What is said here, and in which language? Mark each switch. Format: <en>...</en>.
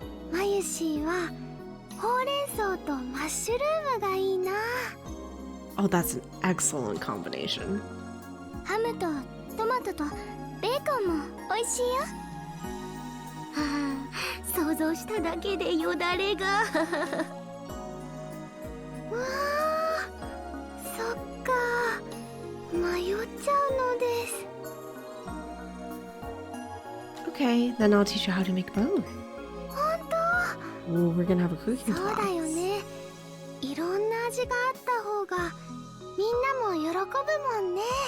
<ja>マユシーはほうれん草とマッシュルームがいいな。</ja> <en>Oh, that's an excellent combination.</en> <ja>ハムとトマトとベーコンも美味しいよ。はあ、想像しただけでよだれが。わあ、そっか、迷っちゃうのです。</ja> <en>Okay, then I'll teach you how to make both.</en> <ja>本当？</ja> <en>Ooh, we're gonna have a cooking</en> <ja>そうだよ</ja> <en>class.</en> <ja>ね。いろんな味があった方がみんなも喜ぶもんね。</ja>